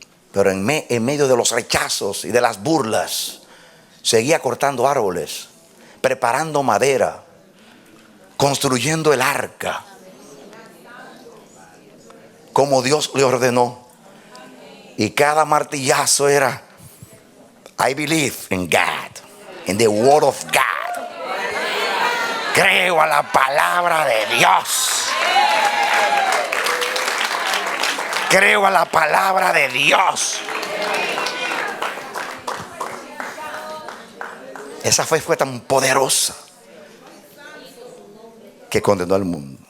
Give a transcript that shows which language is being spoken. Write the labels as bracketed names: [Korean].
[Spanish] Pero en medio de los rechazos y de las burlas, seguía cortando árboles, preparando madera, construyendo el arca, como Dios le ordenó. Y cada martillazo era: [English] I believe in God, in the word of God. [Spanish] Creo a la palabra de Dios. Creo a la palabra de Dios. Esa fe fue tan poderosa que condenó al mundo.